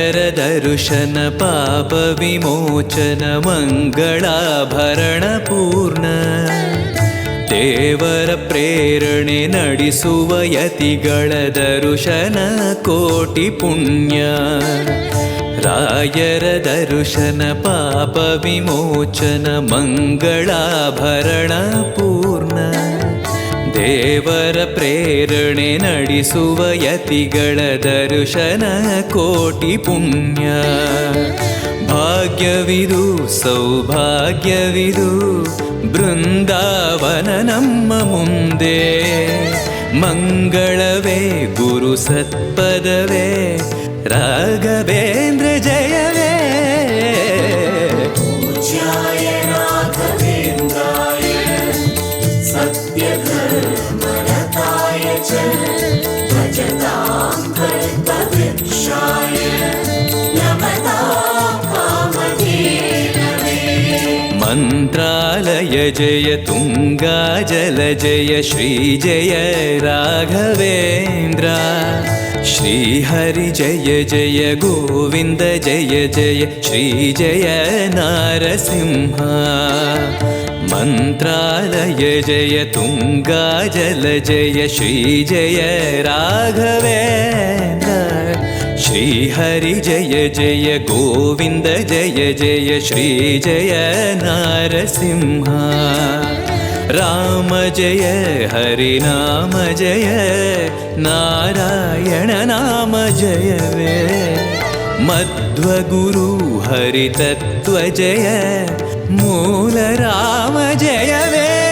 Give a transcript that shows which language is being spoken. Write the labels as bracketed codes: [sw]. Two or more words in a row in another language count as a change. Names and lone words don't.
[kn] ದರ್ಶನ ಪಾಪ ವಿಮೋಚನ ಮಂಗಳಾಭರಣ ಪೂರ್ಣ ದೇವರ प्रेರಣೆ ನಡೆಸುವ ಯತಿಗಳ ದರ್ಶನ ಕೋಟಿ ಪುಣ್ಯ ರಾಯರ ದರ್ಶನ ಪಾಪ ವಿಮೋಚನ ಮಂಗಳಾಭರಣ ಪೂರ್ಣ ದೇವರ ಪ್ರೇರಣೆ ನಡೆಸುವ ಯತಿಗಳ ದರ್ಶನ ಕೋಟಿ ಪುಣ್ಯ ಭಾಗ್ಯವಿದು ಸೌಭಾಗ್ಯವಿದು ಬೃಂದಾವನ ನಮ್ಮ ಮುಂದೆ ಮಂಗಳವೇ ಗುರು ಸತ್ಪದವೇ ರಾಘವೇಂದ್ರ ಜಯವೇ [sa] पूज्याय राघवेन्द्राय सत्यधर्मरताय च भजतां कल्पवृक्षाय नमतां कामधेनवे [kn] ಮಂತ್ರಾಲಯ ಜಯ ತುಂಗಾ ಜಲ ಜಯ ಶ್ರೀ ಜಯ ರಾಘವೇಂದ್ರ ಶ್ರೀ ಹರಿ ಜಯ ಜಯ ಗೋವಿಂದ ಜಯ ಜಯ ಶ್ರೀ ಜಯ ನಾರಸಿಂಹ ಮಂತ್ರಾಲಯ ಜಯ ತುಂಗಾ ಜಲ ಜಯ ಶ್ರೀ ಜಯ ರಾಘವೇಂದ್ರ ಶ್ರೀ ಹರಿ ಜಯ ಜಯ ಗೋವಿಂದ ಜಯ ಜಯ ಶ್ರೀ ಜಯ ನಾರಸಿಂಹ ರಾಮ ಜಯ ಹರಿ ನಾಮ ಜಯ ನಾರಾಯಣ ನಾಮ ಜಯವೇ ಮಧ್ವಗುರು ಹರಿ ತತ್ವ ಜಯ ಮೂಲ ರಾಮ ಜಯವೇ